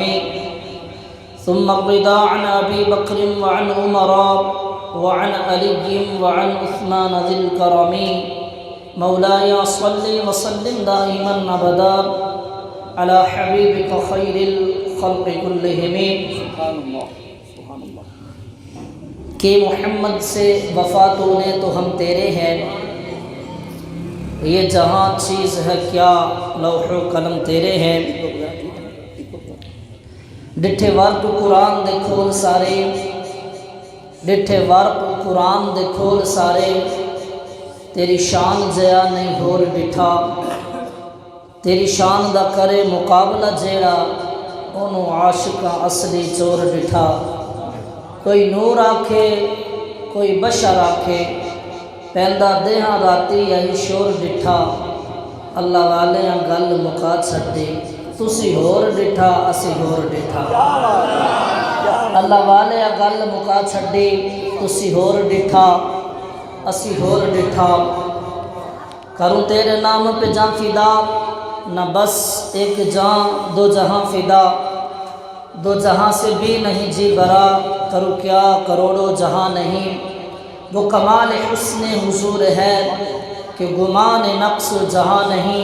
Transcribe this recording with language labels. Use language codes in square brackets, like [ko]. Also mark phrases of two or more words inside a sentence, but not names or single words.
[ar] ثم الرضا عن ابي بكر وعن عمر وعن علی وعن عثمان ذی الکرم. مولاي صل وسلم دائما ابدا على حبیبک خیر الخلق كلهم. [ur] کہ محمد سے وفا تو نے تو ہم تیرے ہیں، یہ جہاں چیز ہے کیا لوح و قلم تیرے ہیں. [pa] ڈٹھے ورق قرآن دے کھول سارے، ڈٹھے ورق قرآن دے کھول سارے، تیری شان جیا نہیں ہور ڈٹھا. تیری شان دا کرے مقابلہ جیڑا، انہوں عاشقاں اصلی چور ڈٹھا. کوئی نور آکھے کوئی بشر آکھے، پیندہ دیہاں راتی یہی شور ڈٹھا. اللہ والیاں گل مکا چھڈے، تسی ہور ڈٹھا اسی ہور ڈٹھا. اللہ والے گل مکا چھڈی، تسی ہور ڈٹھا اسی ہور ڈٹھا. [ur] کروں تیرے نام پہ جاں فدا، نہ بس ایک جاں دو جہاں فدا. دو جہاں سے بھی نہیں جی برا، کروں کیا کروڑوں جہاں نہیں. وہ کمال حسن حضور ہے کہ گمان نقص جہاں نہیں.